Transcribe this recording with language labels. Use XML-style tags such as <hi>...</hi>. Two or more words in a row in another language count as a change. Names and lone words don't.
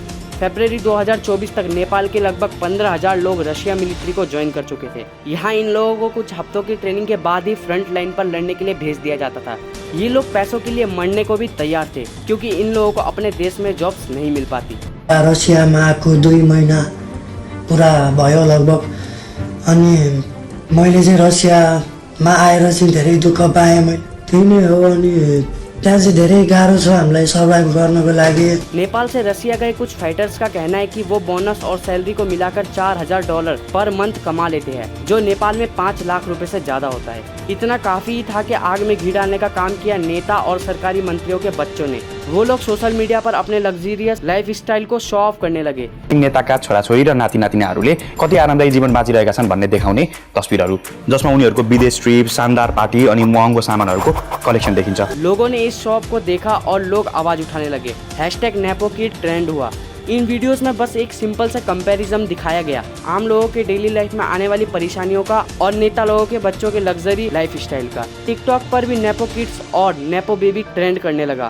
<hi>फरवरी 2024 तक नेपाल के लगभग 15,000 लोग रशिया मिलिट्री को ज्वाइन कर चुके थे। यहाँ इन लोगों को कुछ हफ्तों की ट्रेनिंग के बाद ही</hi> <en>front line</en> <hi>पर लड़ने के लिए भेज दिया जाता था। ये लोग पैसों के लिए मरने को भी तैयार थे, क्योंकि इन लोगों को अपने देश में जॉब्स नहीं मिल पाती।</hi> <ne>रसिया में आएको 2 महिना पूरा भयो लगभग, अनि मैले चाहिँ रसियामा आएर चाहिँ धेरै दुःख पाएँ। मैले त्यही नै हो। अनि त्यहाँ चाहिँ धेरै गाह्रो छ हामीलाई सर्भाइभ गर्नको लागि।</ne> <hi>नेपाल से रसिया गए कुछ फाइटर्स का कहना है कि वो बोनस और सैलरी को मिलाकर $4000</hi> <en>per month</en> <hi>कमा लेते हैं, जो नेपाल में 5 लाख रुपए से ज्यादा होता है। इतना काफी ही था कि आग में घी डालने का काम किया नेता और सरकारी मंत्रियों के बच्चों ने। वो लोग</hi> <en>social media</en> <hi>पर अपने</hi> <en>luxurious life style</en> <hi>को</hi> <en>show off</en> <hi>करने लगे।</hi> <ne>नेताका छोराछोरी र नाति नातिनाहरूले कति आरामदायी जीवन बाँचिरहेका छन् भन्ने देखाउने तस्बिरहरू, जसमा उनीहरूको विदेश ट्रिप, शानदार पार्टी अनि महँगो सामानहरूको कलेक्सन देखिन्छ।</ne> <hi>लोगों ने इस शॉप को देखा और लोग आवाज उठाने लगे। #NapoKid ट्रेंड हुआ। इन वीडियोस में बस एक सिंपल सा कंपैरिजन दिखाया गया आम लोगों के</hi> <en>daily life</en> <hi>में आने वाली परेशानियों का और नेता लोगों के बच्चों के</hi> <en>luxury life style</en> <hi>का। टिकटॉक पर भी</hi> <en>nepo kids</en> <hi>और</hi> <en>nepo baby</en> <hi>ट्रेंड करने लगा।</hi>